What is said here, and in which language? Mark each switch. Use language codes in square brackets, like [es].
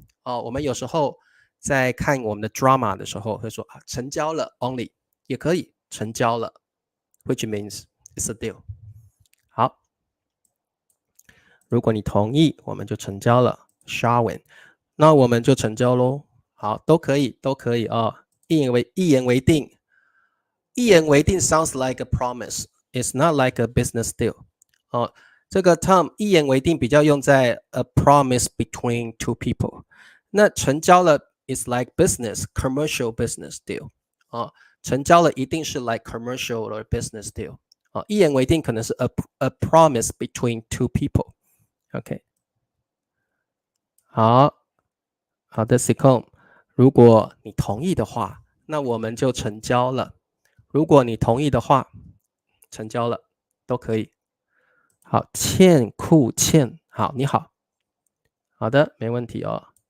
[zh] 哦，我们有时候在看我们的 drama 的时候会说啊，成交了 only， 也可以成交了 ， [en] which means it's a deal。 [zh] 好，如果你同意，我们就成交了 ，Sharwin， 那我们就成交喽。好，都可以，都可以哦，一言为定。 [en] 一言为定 sounds like a promise. It's not like a business deal. 哦，这个 term 一言为定 [zh] 比较用在 [en] a promise between two people. 那成交了 is like business, commercial business deal. 哦，成交了 [zh] 一定是 [en] like commercial or business deal. 哦，一言为定 [zh] 可能是 [en] a promise between two people. [zh] OK， 好的 Sicom， 如果你同意的话，那我们就成交了。如果你同意的话，成交了，都可以。好，欠库欠，好，你好，好的，没问题哦。